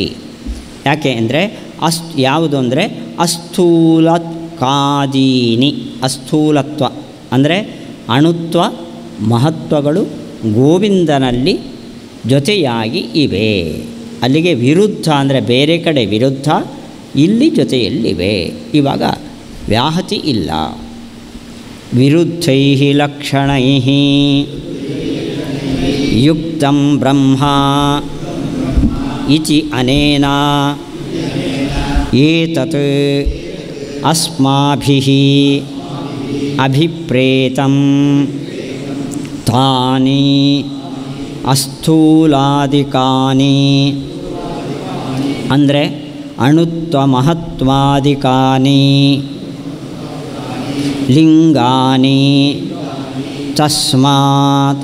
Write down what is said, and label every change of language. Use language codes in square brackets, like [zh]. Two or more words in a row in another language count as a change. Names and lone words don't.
[kn] ಯಾಕೆ ಅಂದರೆ ಯಾವುದು ಅಂದರೆ ಅಸ್ಥೂಲತ್ಕಾದೀನಿ, ಅಸ್ಥೂಲತ್ವ ಅಂದರೆ ಅಣುತ್ವ ಮಹತ್ವಗಳು ಗೋವಿಂದನಲ್ಲಿ ಜೊತೆಯಾಗಿ ಇವೆ. ಅಲ್ಲಿಗೆ ವಿರುದ್ಧ ಅಂದರೆ ಬೇರೆ ಕಡೆ ವಿರುದ್ಧ, ಇಲ್ಲಿ ಜೊತೆಯಲ್ಲಿವೆ. ಇವಾಗ ವ್ಯಾಹತಿ ಇಲ್ಲ. [sa] ವಿರುದ್ಧೈ ಲಕ್ಷಣೈ ಯುಕ್ತಂ ಬ್ರಹ್ಮ ಇತಿ ಅನೇನ ಏತತ್ ಅಸ್ಮಾಭಿಃ ಅಭಿಪ್ರೇತಂ ತಾನಿ ಅಸ್ಥೂಲಾದಿಕಾನಿ, ಅಂದರೆ ಅಣುತ್ವ ಮಹತ್ವಾದಿಕಾನಿ ಲಿಂಗಾನಿ ತಸ್ಮಾತ್.